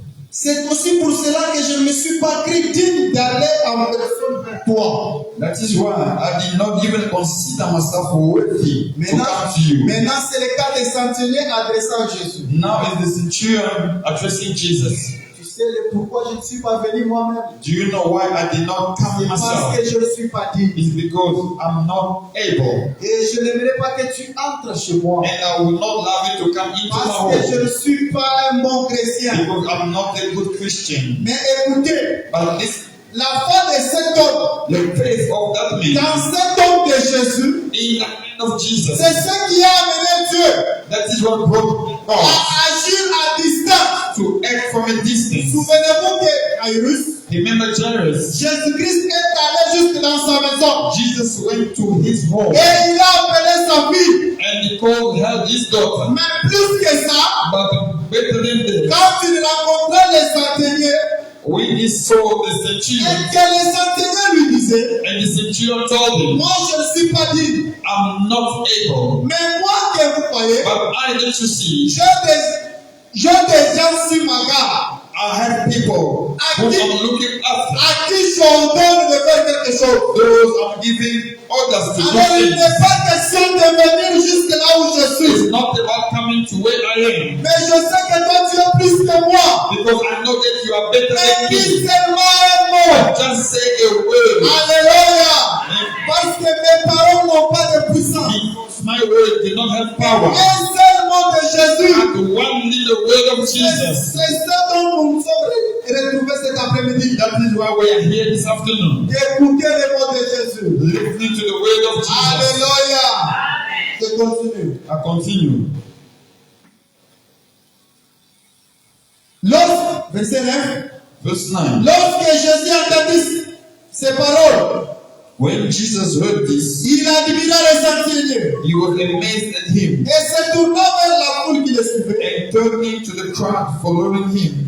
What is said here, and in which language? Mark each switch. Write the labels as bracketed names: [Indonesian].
[French] C'est aussi pour cela que je ne me suis pas cru digne d'aller en personne vers toi. [English] That is why I did not even consider myself worthy to [French] Maintenant, [English] come to you. [French] maintenant c'est le cas des centeniers adressant Jésus. [English] Now is the centurion addressing Jesus. [French] Tu sais le pourquoi je ne suis pas venu moi-même? [English] Do you know why I did not come [French] C'est parce [English] myself? [French] que je ne suis pas digne. [English] It's because I'm not able. [French] Et je n'aimerais pas que tu entres chez moi. [English] And I will not allow you to come into my [French] Parce que je [English] home. [French] ne suis pas un bon chrétien. [English] Because I'm not a good Christian. [French] Mais écoutez, [English] But this, [French] la foi de cet homme, [English] the faith of that man [French] dans cet homme de Jésus, [English] in the hand of Jesus, [French] c'est ce qui a amené Dieu [English] that is what brought God [French] à agir à distance. [English] to act from a distance. [French] Souvenez-vous que Jairus, [English] Remember Jairus? [French] Jésus-Christ est allé jusque dans sa maison [English] Jesus went to his home [French] et il a appelé sa fille. [English] and he called her his daughter. [French] Mais plus que ça, [English] But better than that, [French] quand il rencontrait les centeniers [English] when he saw the [French] et [English] centurion, [French] que les centeniers lui disaient, [English] and the centurion told him, [French] moi je ne suis pas digne, [English] I'm not able, [French] mais moi que vous voyez, [English] but I let you see, [French] j'ai des gens sur ma garde [English] I have people who I'm looking after, [French] à qui j'ordonne de faire quelque chose. [English] those I'm giving orders to do [French] Alors il [English] things. [French] n'est pas question de venir jusque là où je suis. [English] It's not about coming to where I am, [French] Mais je sais que toi tu es plus que moi. [English] because I know that you are better [French] Mais [English] than [French] dis [English] me. [French] seulement un mot. [English] Just say a word. [French] Alléluia. Parce que mes paroles n'ont pas de puissance. [English] Because my word did not have power. [French] Un seul mot de Jésus. [English] And one little word of Jesus. [French] C'est ce dont nous nous sommes retrouvés cet après-midi. [English] That is why we are here this afternoon, [French] D'écouter les mots de Jésus. [English] listening to the word of Jesus. [French] Alléluia. Je continue. [English] I continue. [French] Verset 9. [English] Verse 9. [French] Lorsque Jésus entendit ces paroles, [English] When Jesus heard this, [French] il admira les centeniers [English] he was amazed at him, [French] et se tourna vers la foule qui le suivait. [English] and turning to the crowd following him,